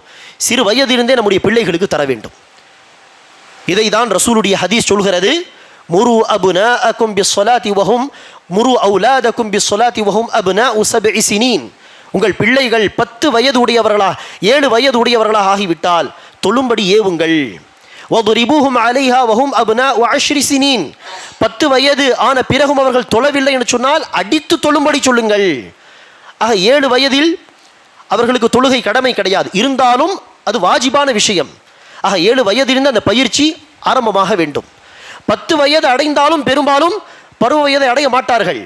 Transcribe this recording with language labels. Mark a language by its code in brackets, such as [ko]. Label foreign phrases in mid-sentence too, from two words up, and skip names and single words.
[ta] சிறு வயதிலிருந்தே நம்முடைய பிள்ளைகளுக்கு தர வேண்டும். இதை தான் ரசூலுடைய ஹதீஸ் சொல்கிறது, [ar] مروا أبناءكم بالصلاة وهم مروا أولادكم بالصلاة وهم أبناء 7 سنين. [ta] உங்கள் பிள்ளைகள் 10 வயது உடையவர்களாக 7 வயது உடையவர்களாக ஆகிவிட்டால் தொழும்படி ஏவுங்கள். [ar] وَضْرِبُوهُمْ عَلَيْهَا وَهُمْ أَبْنَاءُ 10 سِنِينَ [ta] 10 வயது ஆன பிறகும் அவர்கள் தொழவில்லை என்று சொன்னால் அடித்து தொழும்படி சொல்லுங்கள். ஆக 7 வயதில் அவர்களுக்கு தொழுகை கடமை கிடையாது, இருந்தாலும் அது வாஜிபான விஷயம். ஆக 7 வயதிலிருந்து அந்த பயிற்சி ஆரம்பமாக வேண்டும். 10 வயது அடைந்தாலும் பெரும்பாலும் பருவ வயதை அடைய மாட்டார்கள்.